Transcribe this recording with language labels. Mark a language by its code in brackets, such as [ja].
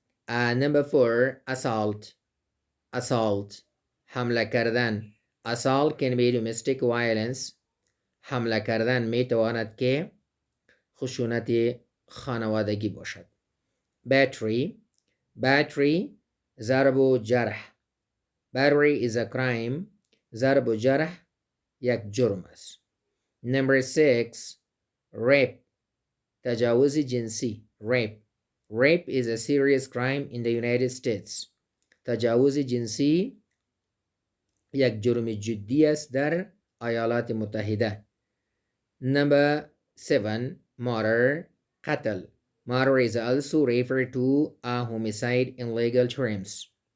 [en] Number 4, assault, حمله کردن. Assault can be domestic violence. [fa] حمله کردن می تواند که خشونت خانوادگی باشد. Battery, ضرب و جرح. Battery is a crime. ضرب و جرح یک جرم است. [en] Number 6, rape, تجاوز جنسی. Rape is a serious crime in the United States. [fa] تجاوز جنسی یک جرم جدی است در ایالات متحده. [en] Number 7, murder, قتل. Murder is also referred to a homicide in legal terms.